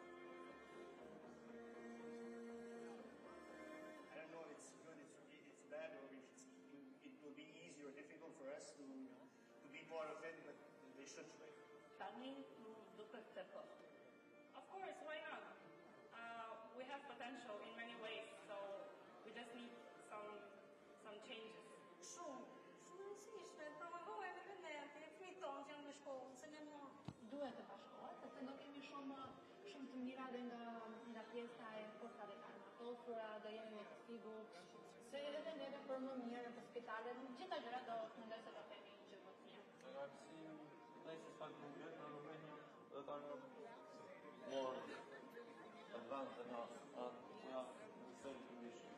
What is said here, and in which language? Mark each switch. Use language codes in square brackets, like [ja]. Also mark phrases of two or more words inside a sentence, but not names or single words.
[en] I don't know if it's good, it's bad, or if it will be easy or difficult for us to be part of it, but they should try. Of course, why not? We have potential in many ways, so we just need some changes. [sq] Duhet të bashkohet, sepse do kemi shumë të mira dhe nga pjesa e forcave të armatosura, do jemi me të sigurt, se edhe neve për më mirë të spitalet, gjitha gjërat do mendoj se do kemi që më të mirë. [en] I've seen places like Bulgaria and Romania that are more advanced than us, and we have the same conditions.